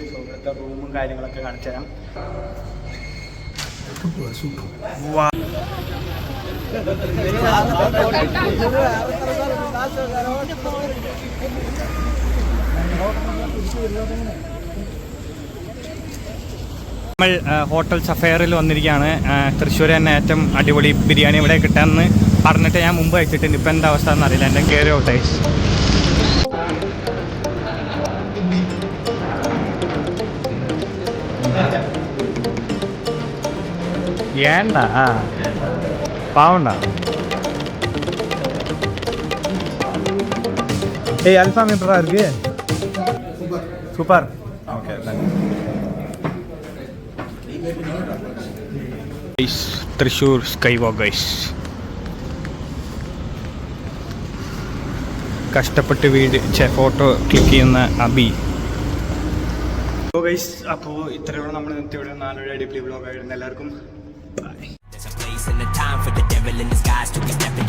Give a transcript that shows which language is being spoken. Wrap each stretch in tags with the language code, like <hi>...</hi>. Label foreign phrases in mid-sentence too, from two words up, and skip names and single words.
<ml>സോ ഇവിടുത്തെ റൂമും കാര്യങ്ങളൊക്കെ കാണിച്ചു തരാം. നമ്മൾ ഹോട്ടൽ സഫയറിൽ വന്നിരിക്കുകയാണ്. തൃശ്ശൂർ തന്നെ ഏറ്റവും അടിപൊളി ബിരിയാണി ഇവിടെ കിട്ടാമെന്ന് പറഞ്ഞിട്ട് ഞാൻ മുമ്പ് കഴിച്ചിട്ടുണ്ട്. ഇപ്പം എന്താ അവസ്ഥ എന്നറിയില്ല. എൻ്റെ കയറി ഔട്ടേ</ml> <ta>ஏண்டா பாவண்டா. ஏய் அல்ஃபாம் எப்படா இருக்கு?</ta> <en>super. okay guys Thrissur sky walk guys.</en> <ml>കഷ്ടപ്പെട്ട്</ml> <en>photo click</en> <ml>ചെയ്യുന്ന അബി. ഗൈസ് അപ്പോൾ ഇത്രയോളം നമ്മൾ ഇന്നത്തെ ഇവിടെ 4 അടിപൊളി വ്ലോഗ് ആയിരുന്നു. എല്ലാവർക്കും bye.</ml> <en>There's a place and a time for the devil in disguise to be stepping to</en>